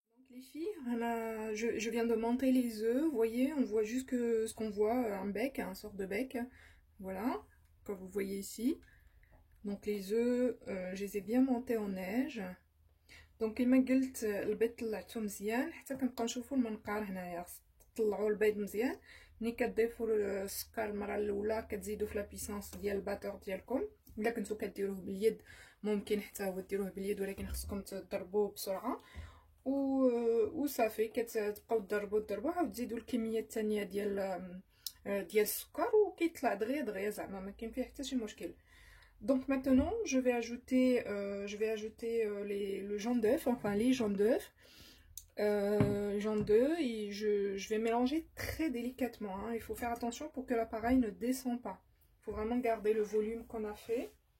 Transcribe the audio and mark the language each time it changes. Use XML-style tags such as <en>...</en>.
<fr>Les filles, je viens de monter les œufs, vous voyez, on voit juste que ce qu'on voit, un bec, un sort de bec, voilà, comme vous voyez ici. Donc les œufs, je les ai bien montés en neige.</fr> <ar>Donc كما قلت البيض طلعته مزيان حتى كنبقاو نشوفوا المنقار هنايا، خص تطلعوا البيض مزيان. ملي كتضيفوا السكر المره الاولى كتزيدوا في لا بيسانس ديال الباتور ديالكم. الا كنتو كديروه باليد ممكن حتى هو ديروه باليد، ولكن خصكم تضربوه بسرعه وصافي. كتبقاو تضربوا عاود تزيدوا الكميه الثانيه ديال السكر وكيطلع دغيا زعما ما كاين فيه حتى شي مشكل.</ar> <fr>Donc maintenant, je vais ajouter le jaune d'œuf, enfin les jaunes d'œuf, et je vais mélanger très délicatement. Hein. Il faut faire attention pour que l'appareil ne descend pas. Il faut vraiment garder le volume qu'on a fait.</fr>